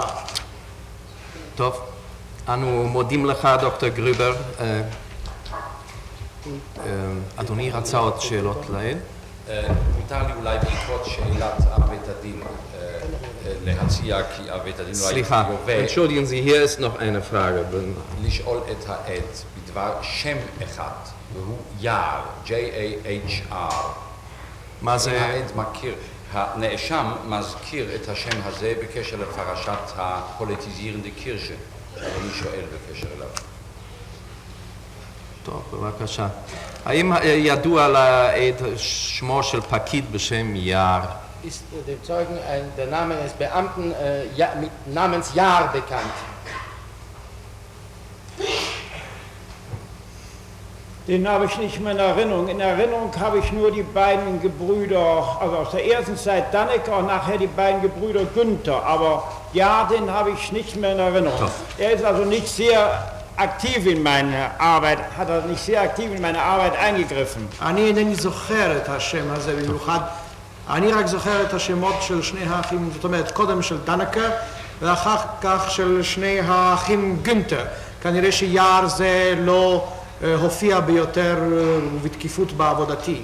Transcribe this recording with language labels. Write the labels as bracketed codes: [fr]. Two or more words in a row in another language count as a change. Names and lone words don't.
[he] טוב, אנו מודים לך דוקטור גרובר. אדוני רצה עוד שאלות לעד? מותר לי אולי בעקבות שאלת בית הדין להציע כי בית הדין לא סליחה, [de] entschuldigen Sie, hier ist noch eine Frage. [he] לשאול את העד בדבר שם אחד, והוא יער, J-A-H-R. מה זה? העד מכיר, הנאשם מזכיר את השם הזה בקשר לפרשת הפוליטיזירנדה קירשה, שאני שואל בקשר אליו. טוב, בבקשה. האם ידוע לעד שמו של פקיד בשם יער? [de] Ist dem Zeugen der Name eines Beamten namens Jahr bekannt? Den habe ich nicht mehr in Erinnerung. In Erinnerung habe ich nur die beiden Gebrüder, also aus der ersten Zeit Dannecker und nachher die beiden Gebrüder Günther. Aber ja, den habe ich nicht mehr in Erinnerung. Doch. Er ist also nicht sehr aktiv in meine Arbeit, hat er nicht sehr aktiv in meine Arbeit eingegriffen. [he] אני אינני זוכר את השם הזה במיוחד. אני רק זוכר את השמות של 2 האחים, זאת אומרת, קודם של דנקר ואחר כך של 2 האחים גונטר. כנראה שיער זה לא הופיע ביותר ובתקיפות בעבודתי.